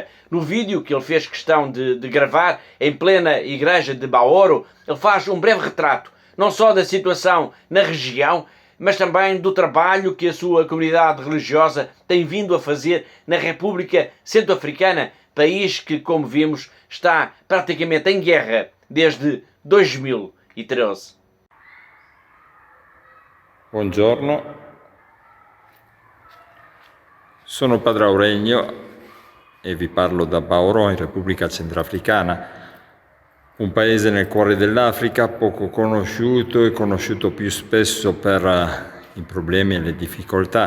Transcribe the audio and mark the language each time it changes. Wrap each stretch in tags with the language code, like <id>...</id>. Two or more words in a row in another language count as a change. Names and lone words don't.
<pt>No vídeo que ele fez questão de gravar em plena igreja de Baoro, ele faz um breve retrato, não só da situação na região, mas também do trabalho que a sua comunidade religiosa tem vindo a fazer na República Centro-Africana, país que, como vimos, está praticamente em guerra desde 2013.</pt> <it>Buongiorno. Sono Padre Aurelio e vi parlo da Baoro, in Repubblica Centrafricana, un paese nel cuore dell'Africa, poco conosciuto e conosciuto più spesso per i problemi e le difficoltà.</it>